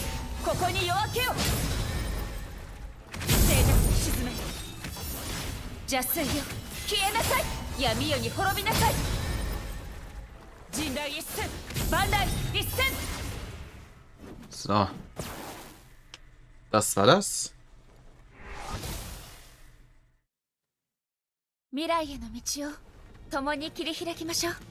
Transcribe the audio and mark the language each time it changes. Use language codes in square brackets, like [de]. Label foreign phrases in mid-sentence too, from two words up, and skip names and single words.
[ja] ここに夜明けを。静寂を沈め、邪水よ消えなさい。闇夜に滅びなさい。人雷一閃、万雷一閃。 [de] So. Das war das. [ja] 未来への道を共に切り開きましょう。